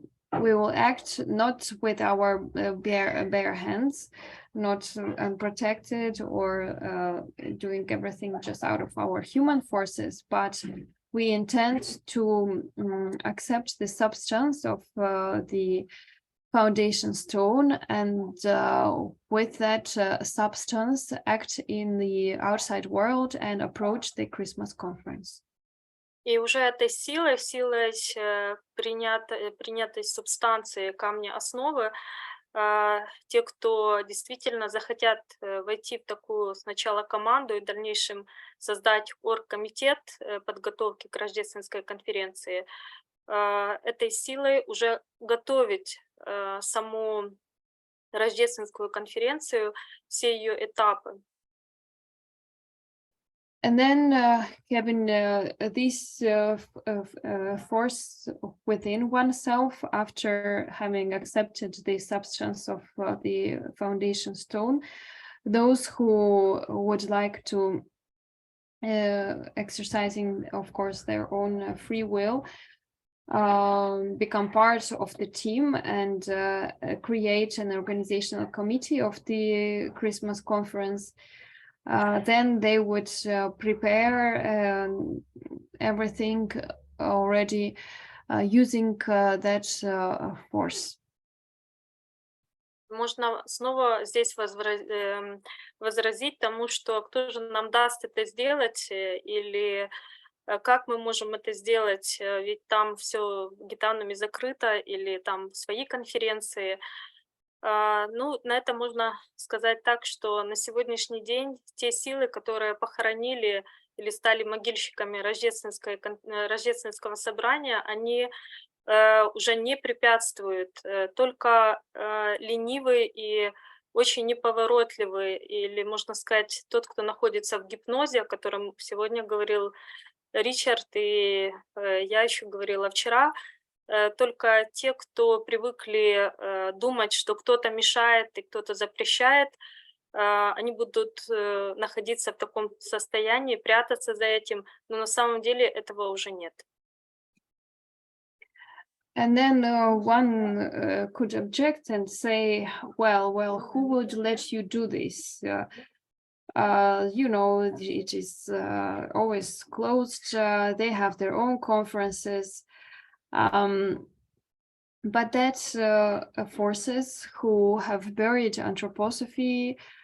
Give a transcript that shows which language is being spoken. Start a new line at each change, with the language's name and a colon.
English: act not with our bare hands, not unprotected or doing everything just out of our human forces, but we intend to accept the substance of the foundation stone, and with that substance act in the outside world and approach the Christmas conference.
Russian: И уже этой силой принятой субстанции камня основы, те, кто действительно захотят войти в такую сначала команду и в дальнейшем создать оргкомитет подготовки к Рождественской конференции, этой силой уже готовить саму Рождественскую конференцию, все ее этапы.
English: And then having this force within oneself, after having accepted the substance of the foundation stone, those who would like to, exercising, of course, their own free will, become part of the team and create an organizational committee of the Christmas conference, then they would prepare everything already using that force.
Russian: Можно снова здесь возразить тому, что кто же нам даст это сделать, или как мы можем это сделать, ведь там все гитанами закрыто, или там свои конференции. Ну, на это можно сказать так, что на сегодняшний день те силы, которые похоронили или стали могильщиками Рождественского собрания, они уже не препятствуют, только ленивый и очень неповоротливый, или, можно сказать, тот, кто находится в гипнозе, о котором сегодня говорил Ричард, и я еще говорила вчера, только те, кто привыкли думать, что кто-то мешает и кто-то запрещает, они будут находиться в таком состоянии, прятаться за этим, но на самом деле этого уже нет.
English: And then one could object and say, well, who would let you do this? You know, it is always closed. They have their own conferences. But that's forces who have buried anthroposophy.